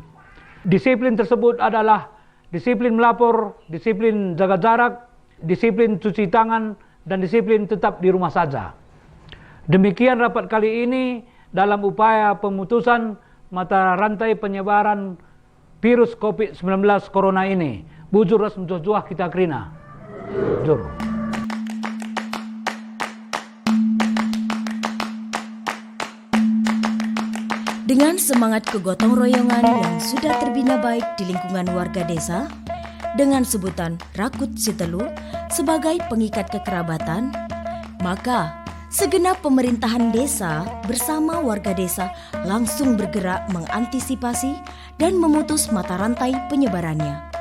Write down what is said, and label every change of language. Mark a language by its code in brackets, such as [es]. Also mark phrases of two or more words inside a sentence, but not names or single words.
[id] Disiplin tersebut adalah disiplin melapor, disiplin jaga jarak, disiplin cuci tangan, dan disiplin tetap di rumah saja. Demikian rapat kali ini dalam upaya pemutusan mata rantai penyebaran virus COVID-19 Corona ini. [btx] Bujur ras menjuah kita krina. Bujur. [id] Dengan semangat kegotong royongan yang sudah terbina baik di lingkungan warga desa, dengan sebutan Rakut Sitelu sebagai pengikat kekerabatan, maka segenap pemerintahan desa bersama warga desa langsung bergerak mengantisipasi dan memutus mata rantai penyebarannya.